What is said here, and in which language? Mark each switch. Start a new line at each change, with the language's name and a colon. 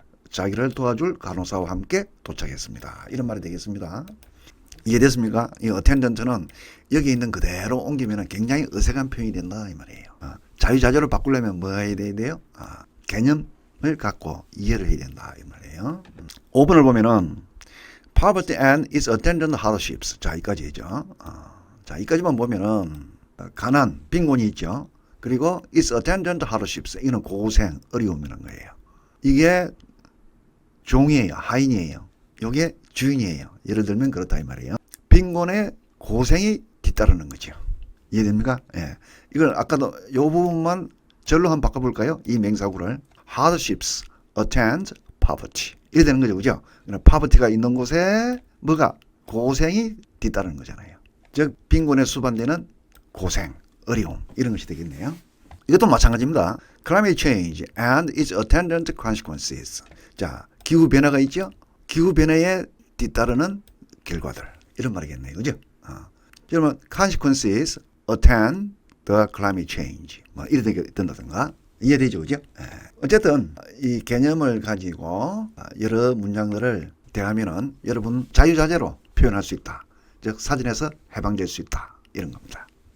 Korean: 자기를 도와줄 간호사와 함께 도착했습니다. 이런 말이 되겠습니다. 이해됐습니까? 이 어텐던트는 여기 있는 그대로 옮기면 굉장히 어색한 표현이 된다 이 말이에요. 자유자재로 바꾸려면 뭐 해야 돼요? 개념을 갖고 이해를 해야 된다 이 말이에요. 5번을 보면은
English: poverty and its attendant hardships.
Korean: 자, 이까지죠. 자, 이까지만 보면은 가난, 빈곤이 있죠.
English: 그리고 its attendant hardships.
Korean: 이는 고생, 어려움이라는 거예요. 이게 종이에요. 하인이에요. 이게 주인이에요. 예를 들면 그렇다 이 말이에요. 빈곤의 고생이 뒤따르는 거죠. 이해됩니까? 예. 이걸 아까도 이 부분만 절로 한번 바꿔볼까요? 이 맹사구를
English: hardships attend poverty
Korean: 이래 되는 거죠, 그죠? poverty가 있는 곳에 뭐가 고생이 뒤따르는 거잖아요. 즉 빈곤에 수반되는 고생, 어려움 이런 것이 되겠네요. 이것도 마찬가지입니다.
English: Climate change and its attendant consequences.
Korean: 자, 기후 변화가 있죠? 기후 변화에 뒤따르는 결과들 이런 말이겠네요, 그죠? 그러면
English: consequences attend the climate change
Korean: 뭐 이렇게 된다든가 이해되죠, 그죠? 어쨌든 이 개념을 가지고 여러 문장들을 대하면은 여러분 자유자재로 표현할 수 있다. 즉 사전에서 해방될 수 있다 이런 겁니다.